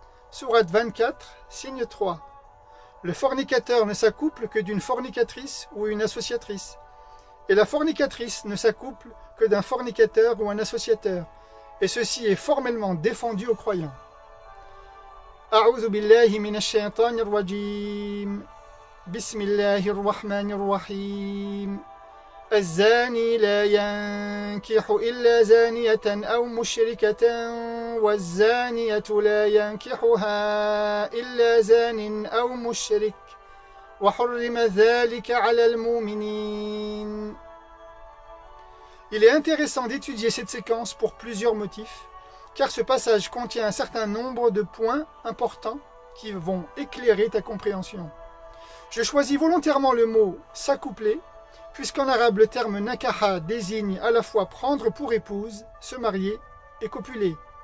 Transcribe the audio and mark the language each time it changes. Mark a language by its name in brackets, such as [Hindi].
[French] Sourate 24, signe 3. Le fornicateur ne s'accouple que d'une fornicatrice ou une associatrice. Et la fornicatrice ne s'accouple que d'un fornicateur ou un associateur. Et ceci est formellement défendu aux croyants. [Arabic] أعوذ بالله من الشيطان الرجيم. بسم الله الرحمن الرحيم. الزاني لا ينكح إلا زانية أو مشركة والزانية لا ينكحها إلا زان أو مشرك وحرم ذلك على المؤمنين. [French] Il est intéressant d'étudier cette séquence pour plusieurs motifs, car ce passage contient un certain nombre de points importants qui vont éclairer ta compréhension. Je choisis volontairement le mot « s'accoupler » puisqu'en arabe le terme nakaha désigne à la fois prendre pour épouse, se marier et copuler.